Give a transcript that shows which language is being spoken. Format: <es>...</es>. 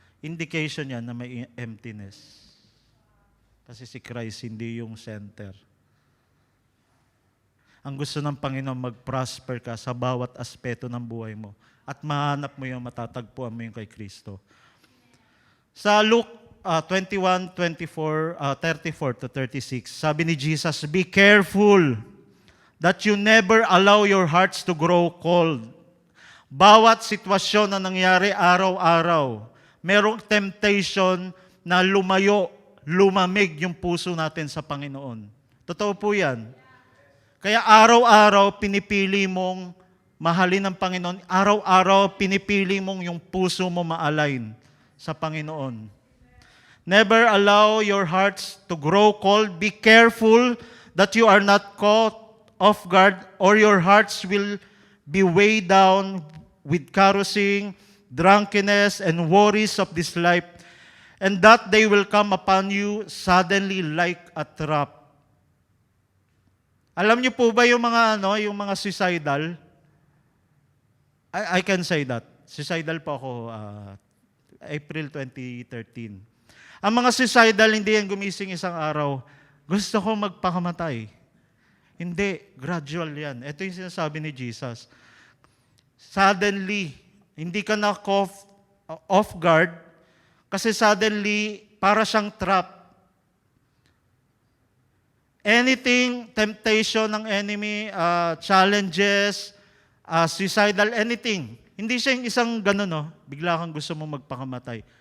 <tl>Indication yan na may emptiness. Kasi si Christ hindi yung center. Ang gusto ng Panginoon, mag-prosper ka sa bawat aspeto ng buhay mo. At mahanap mo yung matatagpuan mo yung kay Kristo. Sa Luke 21:34-36, sabi ni Jesus,</tl> <en>"Be careful that you never allow your hearts to grow cold."</en> <tl>Bawat sitwasyon na nangyari araw-araw, merong temptation na lumamig yung puso natin sa Panginoon. Totoo po yan. Kaya araw-araw pinipili mong mahalin ng Panginoon. Araw-araw pinipili mong yung puso mo ma-align sa Panginoon.</tl> <en>Never allow your hearts to grow cold. Be careful that you are not caught off guard or your hearts will be weighed down with carousing, drunkenness, and worries of this life, and that they will come upon you suddenly like a trap.</en> <tl>Alam niyo po ba yung mga yung mga suicidal?</tl> <en>I can say that.</en> <tl>Suicidal po ako April 2013. Ang mga suicidal, hindi yan gumising isang araw. Gusto ko magpakamatay. Hindi, gradual yan. Ito yung sinasabi ni Jesus. Suddenly, hindi ka na off guard, kasi suddenly, para siyang trap.</tl> <en>Anything, temptation ng enemy, challenges, suicidal, anything.</en> <tl>Hindi siya yung isang gano'n, bigla kang gusto mo magpakamatay.</tl>